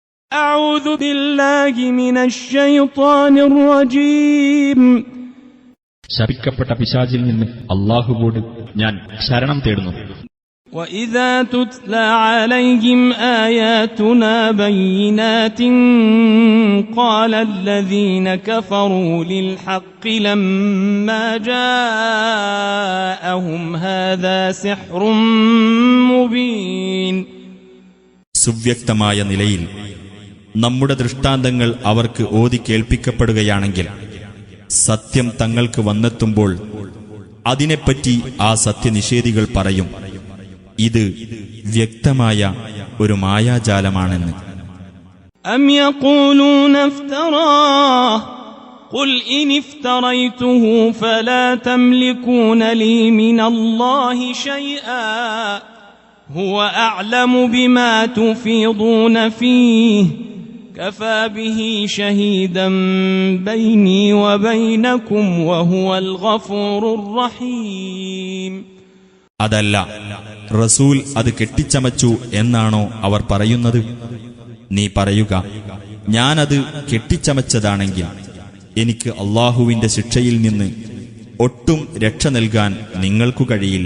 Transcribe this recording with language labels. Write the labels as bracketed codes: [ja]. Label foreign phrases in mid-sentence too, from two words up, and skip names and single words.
[ar] أعوذ بالله من الشيطان الرجيم. [ml] ശപിക്കപ്പെട്ട പിശാചിൽ നിന്ന് അല്ലാഹുവോട് ഞാൻ ശരണം തേടുന്നു. [ar] وَإِذَا تُتْلَى عَلَيْهِمْ آيَاتُنَا بَيِّنَاتٍ قَالَ الَّذِينَ كَفَرُوا لِلْحَقِّ لَمَّا جَاءَهُمْ هَذَا سِحْرٌ مُبِينٌ. [ml] സുവ്യക്തമായ നിലയിൽ നമ്മുടെ ദൃഷ്ടാന്തങ്ങൾ അവർക്ക് ഓതി കേൾപ്പിക്കപ്പെടുകയാണെങ്കിൽ സത്യം തങ്ങൾക്ക് വന്നെത്തുമ്പോൾ അതിനെപ്പറ്റി ആ സത്യനിഷേധികൾ പറയും, ഇത് വ്യക്തമായ ഒരു മായാജാലമാണെന്ന്. [ar] أَمْ يَقُولُونَ افْتَرَاهُ قُلْ إِنِ افْتَرَيْتُهُ فَلَا تَمْلِكُونَ لِي مِنَ اللَّهِ شَيْئًا هُوَ أَعْلَمُ بِمَا تُفِيضُونَ فِيهِ كَفَى بِهِ شَهِيدًا بَيْنِي وَبَيْنَكُمْ وَهُوَ الْغَفُورُ الرَّحِيمُ. [ml] അതല്ല, റസൂൽ അത് കെട്ടിച്ചമച്ചു എന്നാണോ അവർ പറയുന്നത്? നീ പറയുക, ഞാനത് കെട്ടിച്ചമച്ചതാണെങ്കിൽ എനിക്ക് അല്ലാഹുവിന്റെ ശിക്ഷയിൽ നിന്ന് ഒട്ടും രക്ഷ നൽകാൻ നിങ്ങൾക്കു കഴിയില്ല.